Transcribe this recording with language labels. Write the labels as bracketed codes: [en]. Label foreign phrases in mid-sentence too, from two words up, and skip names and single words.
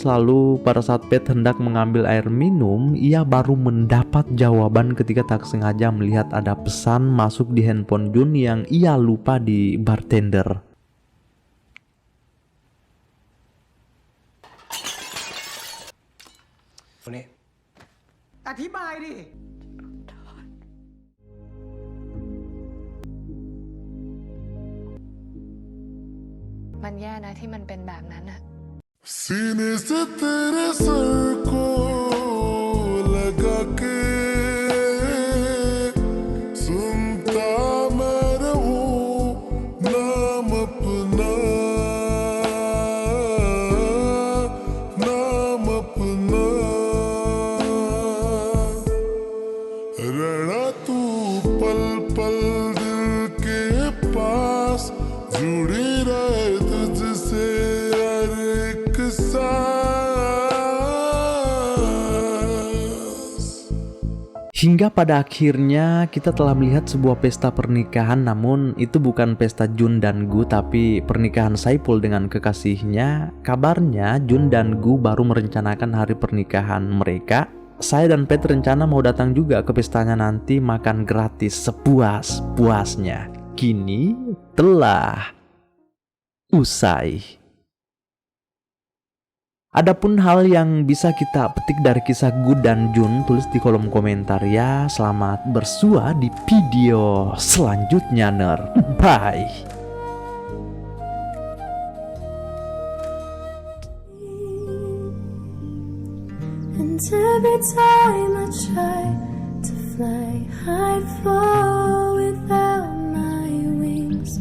[id] Lalu pada saat Pet hendak mengambil air minum, ia baru mendapat jawaban ketika tak sengaja melihat ada pesan masuk di handphone Jun yang ia lupa di bartender. [th] Ini อธิบายดิ มันแย่นะที่มันเป็นแบบนั้นอะ [hi] सीने से तेरे सर को लगा के सुनता मैं रहूं नाम अपना रहना तू पल पल दिल के पास जुड़ी रहे तुझसे हर एक सांस. [id] Hingga pada akhirnya kita telah melihat sebuah pesta pernikahan, namun itu bukan pesta Jun dan Gu tapi pernikahan Saipul dengan kekasihnya. Kabarnya Jun dan Gu baru merencanakan hari pernikahan mereka. Saya dan Pet rencana mau datang juga ke pestanya nanti, makan gratis sepuas-puasnya. Kini telah usai. Adapun hal yang bisa kita petik dari kisah Gu dan Jun, tulis di kolom komentar ya. Selamat bersua di video selanjutnya, ner. Bye. [en] And every time I try to fly, I fall without my wings.